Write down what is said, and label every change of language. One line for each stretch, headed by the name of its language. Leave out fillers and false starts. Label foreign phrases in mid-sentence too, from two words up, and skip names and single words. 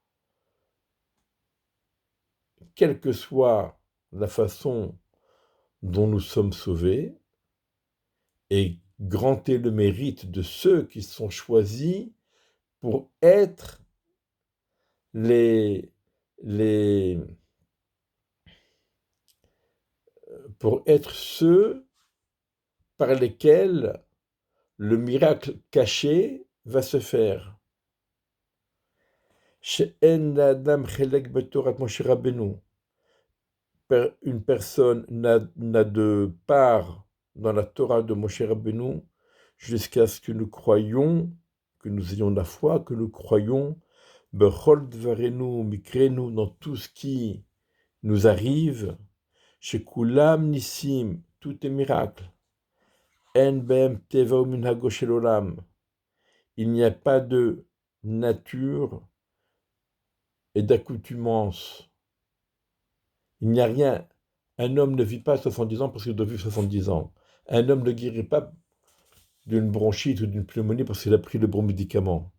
French: quelle que soit la façon dont nous sommes sauvés, et grand est le mérite de ceux qui sont choisis pour être les, les pour être ceux par lesquels le miracle caché va se faire.
Hebrew: שאין לאדם חלק בתורת משה רבינו.
French: Une personne n'a de part dans la Torah de Moshe Rabbeinu jusqu'à ce que nous croyions, que nous ayons la foi, que nous croyions
Hebrew: בכל דברינו מקרינו,
French: dans tout ce qui nous arrive, chez
Hebrew: כולם נסים,
French: tout est miracle.
Hebrew: אין בהם טבע ומנהגו של עולם.
French: Il n'y a pas de nature et d'accoutumance. Il n'y a rien. Un homme ne vit pas 70 ans parce qu'il doit vivre 70 ans. Un homme ne guérit pas d'une bronchite ou d'une pneumonie parce qu'il a pris le bon médicament.